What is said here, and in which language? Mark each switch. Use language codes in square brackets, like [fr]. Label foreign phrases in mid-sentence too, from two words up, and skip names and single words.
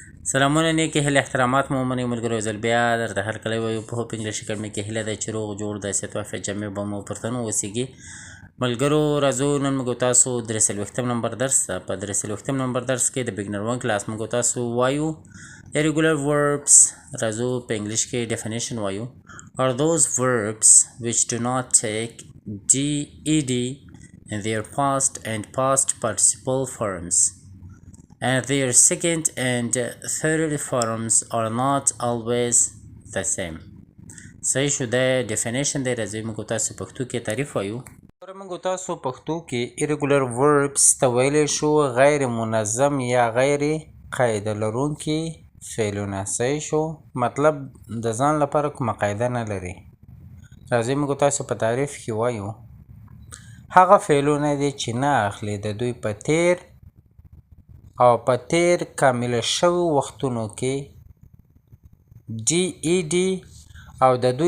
[ps] سلامونه نیکې هیلې احترامات مو ومنئ ملګرو ځل بیا درته هرکلی وایو په هوپ انګلیش اکاډمي کې هیله ده چې روغ جوړ د حیثیت وافیت جامع به مو پرتن واوسیږي ملګرو راځو نن موږ تاسو 43 نمبر درس په 43 نمبر درس کې د [en] beginner 1 class [ps] موږ تاسو وایو [en] irregular verbs [ps] راځو په انګلیش کې definition وایو [en] are those verbs which do not take ed in their past and past participle forms and their second and third forms are not always the same. [ps] صحیح شو د definition دی راځي موږ تاسو پښتو کې تعریف وایو موږ تاسو پښتو کې [en] irregular verbs [ps] ته ویلی شو غیر منظم یا غیر قاعده لرونکي فعلونه صحیح شو مطلب د ځان لپاره کومه قاعده نه لري راځي موږ تاسو په تعریف کې وایو هغه فعلونه دي چې نه اخلي د دوی په تیر او په تیر کامل شوي وختونو کې ډي ای ډي او د دوی